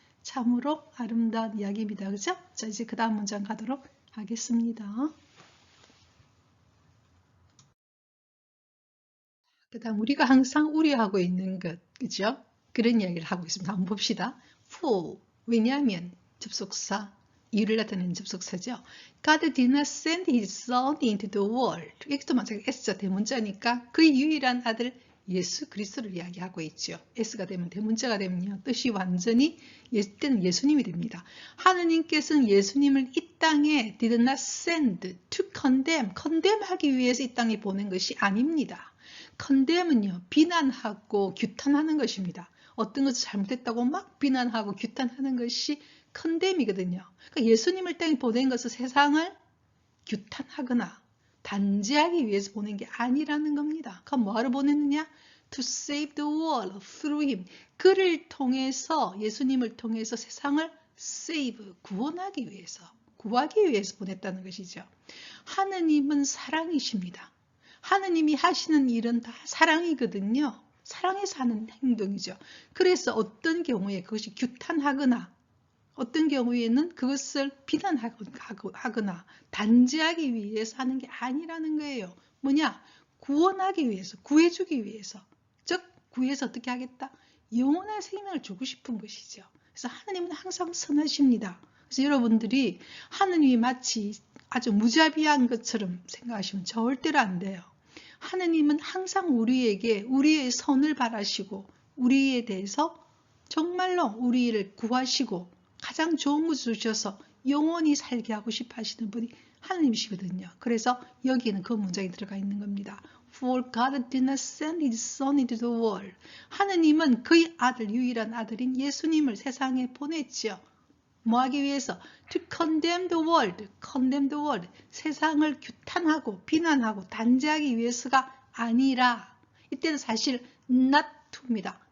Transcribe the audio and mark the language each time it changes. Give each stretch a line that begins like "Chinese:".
Korean: 참으로 아름다운 이야기입니다. 그죠? 자, 이제 그 다음 문장 가도록 하겠습니다. 그 다음 우리가 항상 우려하고 있는 것, 그죠? 그런 이야기를 하고 있습니다. 한번 봅시다. For, 왜냐하면 접속사, 이유를 나타내는 접속사죠.
English: God did not send his son into the world.
Korean: 이것도 마찬가지로 S자 대문자니까 그 유일한 아들 예수 그리스도를 이야기하고 있죠. S가 되면 대문자가 되면요. 뜻이 완전히 때는 예수님이 됩니다. 하느님께서는 예수님을 이 땅에
English: did not send to condemn,
Korean: condemn하기 위해서 이 땅에 보낸 것이 아닙니다. condemn은요, 비난하고 규탄하는 것입니다. 어떤 것을 잘못했다고 막 비난하고 규탄하는 것이 condemn이거든요. 그러니까 예수님을 땅에 보낸 것은 세상을 규탄하거나 단죄하기 위해서 보낸 게 아니라는 겁니다. 그럼 뭐하러 보냈느냐?
English: To save the world through him.
Korean: 그를 통해서, 예수님을 통해서 세상을 save, 구원하기 위해서, 구하기 위해서 보냈다는 것이죠. 하느님은 사랑이십니다. 하느님이 하시는 일은 다 사랑이거든요. 사랑해서 하는 행동이죠. 그래서 어떤 경우에 그것이 규탄하거나 어떤 경우에는 그것을 비난하거나 단죄하기 위해서 하는 게 아니라는 거예요. 뭐냐? 구원하기 위해서, 구해주기 위해서. 즉, 구해서 어떻게 하겠다? 영원한 생명을 주고 싶은 것이죠. 그래서 하느님은 항상 선하십니다. 그래서 여러분들이 하느님이 마치 아주 무자비한 것처럼 생각하시면 절대로 안 돼요. 하느님은 항상 우리에게 우리의 선을 바라시고 우리에 대해서 정말로 우리를 구하시고 가장 좋은 것을 주셔서 영원히 살게 하고 싶어 하시는 분이 하느님이시거든요. 그래서 여기에는 그 문장이 들어가 있는 겁니다.
English: For God did not send his son into the world.
Korean: 하느님은 그의 아들, 유일한 아들인 예수님을 세상에 보냈죠. 뭐 하기 위해서?
English: To condemn the world. condemn the world.
Korean: 세상을 규탄하고 비난하고 단죄하기 위해서가 아니라, 이때는 사실 not to입니다.